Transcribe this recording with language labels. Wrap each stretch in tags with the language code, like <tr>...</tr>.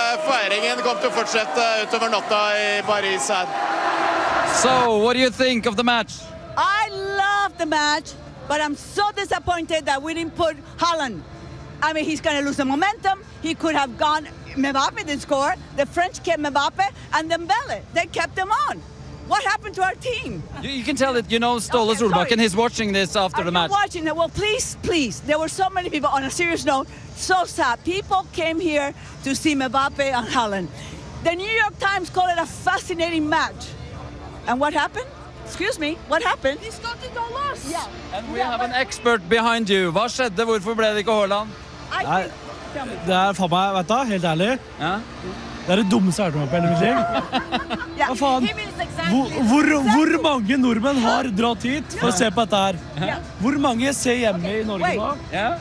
<no>Feiringen kommer til å fortsette utover natta I Paris.</no> <en>So, what do you think of the match? I love the match. But I'm so disappointed that we didn't put Haaland. I mean, he's going to lose the momentum. He could have gone. Mbappe didn't score. The French kept Mbappe and Dembele. They kept him on. What happened to our team? You can tell that, you know, Ståle Solbakken, and he's watching this after the match. I'm watching it. Well, please. There were so many people on a serious note. So sad. People came here to see Mbappe and Haaland. The New York Times called it a fascinating match. And what happened? Excuse me, what happened? He started to go last. Yeah. And we have an expert behind you.</en> <no>Hva skjedde? Hvorfor ble det ikke Haaland? Det for meg, vet du, helt ærlig. Ja. Det det dummeste jeg har hørt på hele mitt liv. Ja. Hva faen? Hvor mange nordmenn har dratt hit for å se på dette her? Hvor mange ser hjemme I Norge nå?</no>